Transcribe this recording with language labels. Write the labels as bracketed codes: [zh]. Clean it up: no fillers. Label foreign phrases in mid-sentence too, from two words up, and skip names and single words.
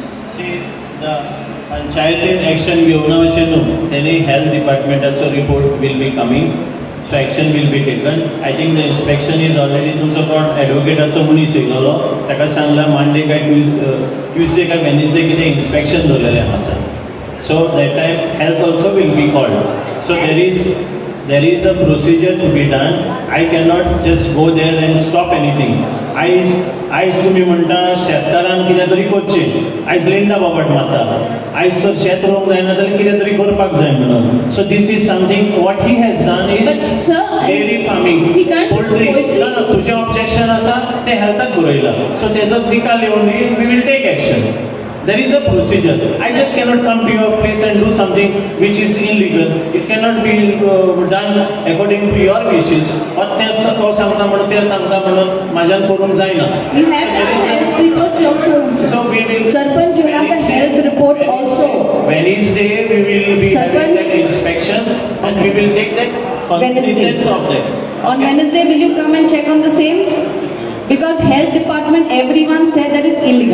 [kok] पंचायतीन एक्शन घेवना अशें न्हू तेणी हेल्थ डिपार्टमेंटाचो रिपोर्ट [en] will be coming so action will be taken. I think the inspection is already [kok] तुमचो कोण एडवोकेटाचो मनीस येयलो ताका सांगला मांडे काय ट्युजडे काय वेनसडे कितें इन्स्पेक्शन दवरलेलें आसा. [en] so that time health also will be called. सो there is a procedure to be done. I cannot just go there and stop anything. [kok] आयज तुमी म्हणटा शेतकारान कितें तरी करचें. आयज लिंडा बाबट मारता. आयज जर शेत रोवंक जायना जाल्यार कितें तरी करपाक जाय म्हणून. [en] so this is something what he has done is dairy farming poultry. [kok] ना तुजें ऑब्जेक्शन आसा तें हेल्थाक बरयलां. सो तेजो निकाल येवन [en] we will take action. There is a procedure. I just cannot come to your place and do something which is illegal. It cannot be done according to your wishes. [kok] Or तो सांगता म्हणून ते सांगता म्हणून म्हाज्यान करूंक जायना. [en] We have the health report also. So we will. Sarpanch, you have the health report also. Wednesday we will be having that inspection and we will take that cognizance of that. On Wednesday, will you come and check on the same? Because health department, everyone said that it's illegal.